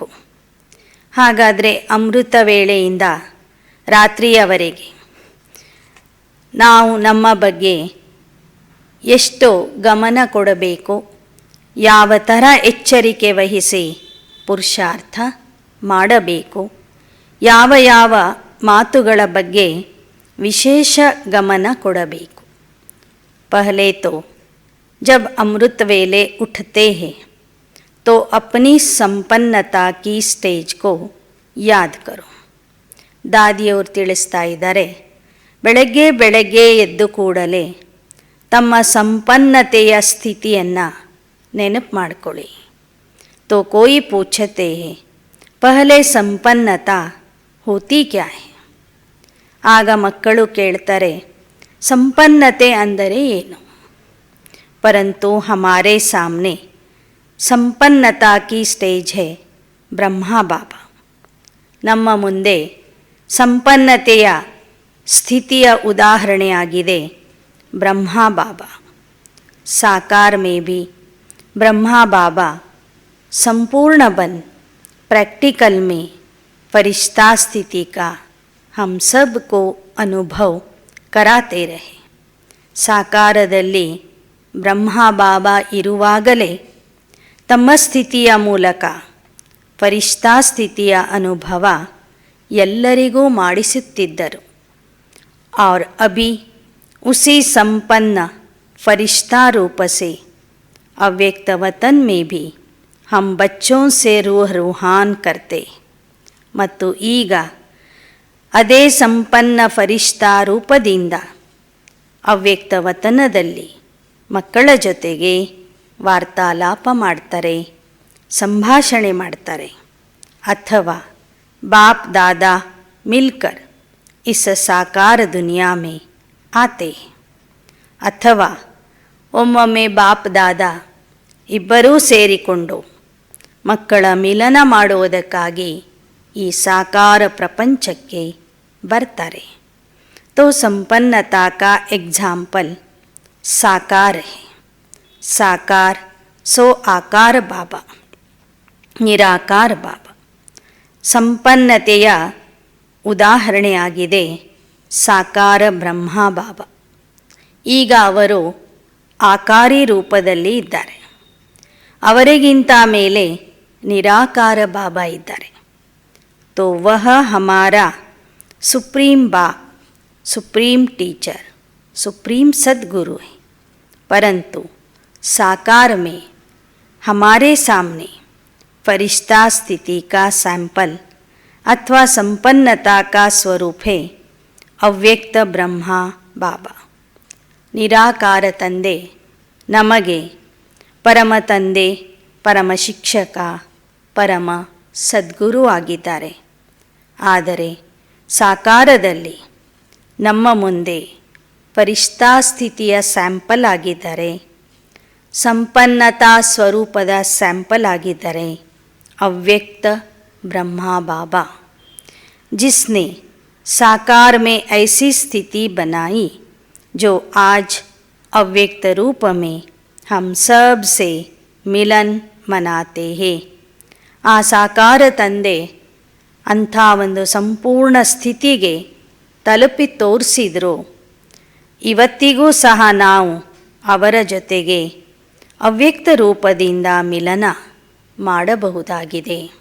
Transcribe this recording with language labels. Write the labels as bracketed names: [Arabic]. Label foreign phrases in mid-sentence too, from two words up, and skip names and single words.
[Kannada] ಹಾಗಾದರೆ ಅಮೃತ ವೇಳೆಯಿಂದ ರಾತ್ರಿಯವರೆಗೆ ನಾವು ನಮ್ಮ ಬಗ್ಗೆ ಎಷ್ಟು ಗಮನ ಕೊಡಬೇಕು, ಯಾವ ಥರ ಎಚ್ಚರಿಕೆ ವಹಿಸಿ ಪುರುಷಾರ್ಥ ಮಾಡಬೇಕು, ಯಾವ ಯಾವ ಮಾತುಗಳ ಬಗ್ಗೆ ವಿಶೇಷ ಗಮನ ಕೊಡಬೇಕು. [Hindi] पहले तो जब अमृत वेले उठते हैं तो अपनी संपन्नता की स्टेज को याद करो. [Kannada] ದಾದಿಯವರು ತಿಳಿಸ್ತಾ ಇದ್ದಾರೆ, ಬೆಳಗ್ಗೆ ಎದ್ದು ಕೂಡಲೇ ತಮ್ಮ ಸಂಪನ್ನತೆಯ ಸ್ಥಿತಿಯನ್ನು ನೆನಪು ಮಾಡಿಕೊಳ್ಳಿ. [Hindi] तो कोई पूछते हैं पहले संपन्नता होती क्या है? [Kannada] ಆಗ ಮಕ್ಕಳು ಕೇಳ್ತಾರೆ, ಸಂಪನ್ನತೆ ಅಂದರೆ ಏನು? [Hindi] परंतु हमारे सामने संपन्नता की स्टेज है ब्रह्मा बाबा. [Kannada] ನಮ್ಮ ಮುಂದೆ ಸಂಪನ್ನತೆಯ ಸ್ಥಿತಿಯ ಉದಾಹರಣೆಯಾಗಿದೆ ಬ್ರಹ್ಮಾ ಬಾಬಾ. [Hindi] साकार में भी ब्रह्मा बाबा संपूर्ण बन प्रैक्टिकल में फरिश्ता स्थिति का हम सब को अनुभव कराते रहे. [Kannada] ಸಾಕಾರದಲ್ಲಿ ಬ್ರಹ್ಮ ಬಾಬಾ ಇರುವಾಗಲೇ ತಮ್ಮ ಸ್ಥಿತಿಯ ಮೂಲಕ ಫರಿಷ್ಠಾ ಸ್ಥಿತಿಯ ಅನುಭವ ಎಲ್ಲರಿಗೂ ಮಾಡಿಸುತ್ತಿದ್ದರು. [Hindi] और अभी उसी संपन्न फरिश्ता रूप से अव्यक्त वतन में भी हम बच्चों से रूह रूहान करते. [Kannada] ಮತ್ತು ಈಗ ಅದೇ ಸಂಪನ್ನ ಫರಿಷ್ಠಾ ರೂಪದಿಂದ ಅವ್ಯಕ್ತ ವತನದಲ್ಲಿ ಮಕ್ಕಳ ಜೊತೆಗೆ ವಾರ್ತಾಲಾಪ ಮಾಡ್ತಾರೆ, ಸಂಭಾಷಣೆ ಮಾಡ್ತಾರೆ. [Hindi] अथवा बाप दादा मिलकर इस साकार दुनिया में आते. [Kannada] ಅಥವಾ ಒಮ್ಮೊಮ್ಮೆ ಬಾಪ್ ದಾದಾ ಇಬ್ಬರೂ ಸೇರಿಕೊಂಡು ಮಕ್ಕಳ ಮಿಲನ ಮಾಡುವುದಕ್ಕಾಗಿ ಈ ಸಾಕಾರ ಪ್ರಪಂಚಕ್ಕೆ ಬರ್ತಾರೆ. [Hindi] तो संपन्नता का एग्जाम्पल साकार है. साकार सो आकार बाबा, निराकार बाबा. [Kannada] ಸಂಪನ್ನತೆಯ ಉದಾಹರಣೆಯಾಗಿದೆ ಸಾಕಾರ ಬ್ರಹ್ಮ ಬಾಬಾ. ಈಗ ಅವರು ಆಕಾರಿ ರೂಪದಲ್ಲಿ ಇದ್ದಾರೆ. ಅವರಿಗಿಂತ ಮೇಲೆ ನಿರಾಕಾರ ಬಾಬಾ ಇದ್ದಾರೆ. [Hindi] तो वह हमारा सुप्रीम बाप, [English] supreme teacher, [Hindi] सुप्रीम सद्गुरु है. परंतु साकार में हमारे सामने फरिश्ता स्थिति का सैंपल अथवा संपन्नता का स्वरूप है ಅವ್ಯಕ್ತ ಬ್ರಹ್ಮ ಬಾಬಾ. [Kannada] ನಿರಾಕಾರ ತಂದೆ ನಮಗೆ ಪರಮ ತಂದೆ, ಪರಮ ಶಿಕ್ಷಕ, ಪರಮ ಸದ್ಗುರು ಆಗಿದ್ದಾರೆ. ಆದರೆ ಸಾಕಾರದಲ್ಲಿ ನಮ್ಮ ಮುಂದೆ ಫರಿಷ್ಠಾ ಸ್ಥಿತಿಯ ಸ್ಯಾಂಪಲ್ ಆಗಿದ್ದಾರೆ, ಸಂಪನ್ನತಾ ಸ್ವರೂಪದ ಸ್ಯಾಂಪಲ್ ಆಗಿದ್ದಾರೆ ಅವ್ಯಕ್ತ ಬ್ರಹ್ಮ ಬಾಬಾ. [Hindi] जिसने साकार में ऐसी स्थिति बनाई जो आज ಅವ್ಯಕ್ತ रूप में हम सब से मिलन मनाते हैं. [Kannada] ಆ ಸಾಕಾರ ತಂದೆ ಅಂಥ ಒಂದು ಸಂಪೂರ್ಣ ಸ್ಥಿತಿಗೆ ತಲುಪಿ ತೋರಿಸಿದ್ರು. ಇವತ್ತಿಗೂ ಸಹ ನಾವು ಅವರ ಜೊತೆಗೆ ಅವ್ಯಕ್ತ ರೂಪದಿಂದ ಮಿಲನ ಮಾಡಬಹುದಾಗಿದೆ.